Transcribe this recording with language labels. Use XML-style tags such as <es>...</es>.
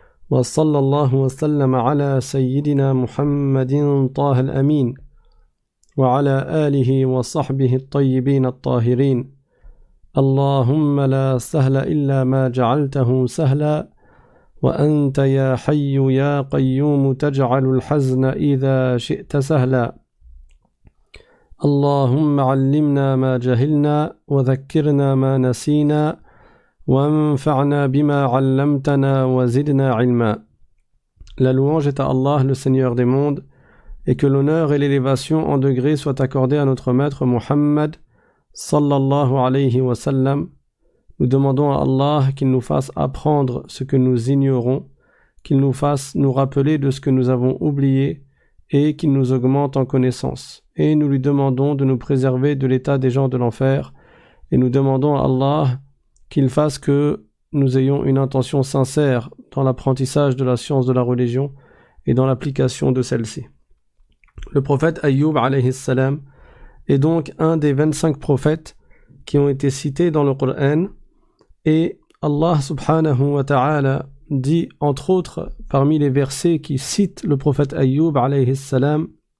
<ar>وصلى الله وسلم على سيدنا محمد طه الأمين وعلى آله وصحبه الطيبين الطاهرين اللهم لا سهل إلا ما جعلته سهلا وأنت يا حي يا قيوم تجعل الحزن إذا شئت سهلا اللهم علمنا ما جهلنا وذكرنا ما نسينا وَانْفَعْنَا بِمَا عَلَّمْتَنَا وَزِدْنَا عِلْمًا.</ar> <fr>La louange est à Allah, le Seigneur des mondes, et que l'honneur et l'élévation en degré soient accordés à notre maître Muhammad,</fr> <ar>sallallahu alayhi wa sallam.</ar> <fr>Nous demandons à Allah qu'il nous fasse apprendre ce que nous ignorons, qu'il nous fasse nous rappeler de ce que nous avons oublié, et qu'il nous augmente en connaissance. Et nous lui demandons de nous préserver de l'état des gens de l'enfer, et nous demandons à Allah qu'il fasse que nous ayons une intention sincère dans l'apprentissage de la science de la religion et dans l'application de celle-ci. Le prophète Ayyub alayhi salam est donc un des 25 prophètes qui ont été cités dans le Coran, et Allah</fr> <ar>subhanahu wa ta'ala</ar> <fr>dit, entre autres, parmi les versets qui citent le prophète Ayyub alayhi salam,</fr>